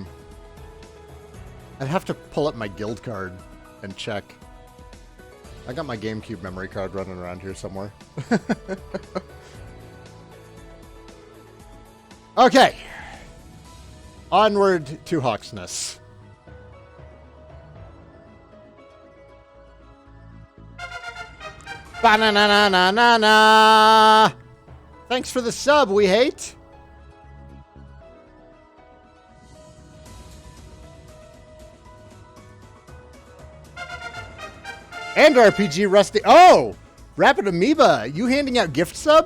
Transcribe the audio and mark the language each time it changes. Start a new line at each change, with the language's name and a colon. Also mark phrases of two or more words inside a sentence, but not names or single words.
English: I'd have to pull up my guild card and check. I got my GameCube memory card running around here somewhere. Okay. Onward to Hawksness. Ba-na-na-na-na-na-na! Thanks for the sub, we hate. And RPG Rusty. Oh! Rapid Amoeba, you handing out gift subs?